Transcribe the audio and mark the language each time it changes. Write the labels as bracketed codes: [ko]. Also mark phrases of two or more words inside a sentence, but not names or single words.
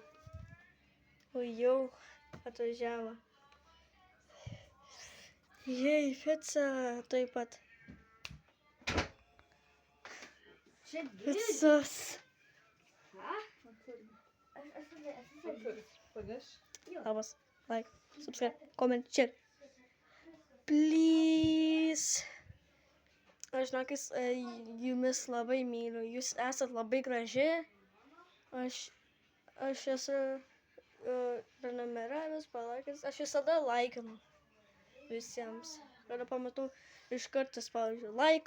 [lt] O jau atvažiavo. Jei, pica taip pat. Picos. Labas. [en] Like, subscribe, comment, share. Please. [lt] Aš žinokis, jumis labai myliu. Jūs esat labai graži. Aš esu prenumeravęs, palaikęs. Aš visada laikinu visiems. Kada pamatau, iš karto spaudžiu like.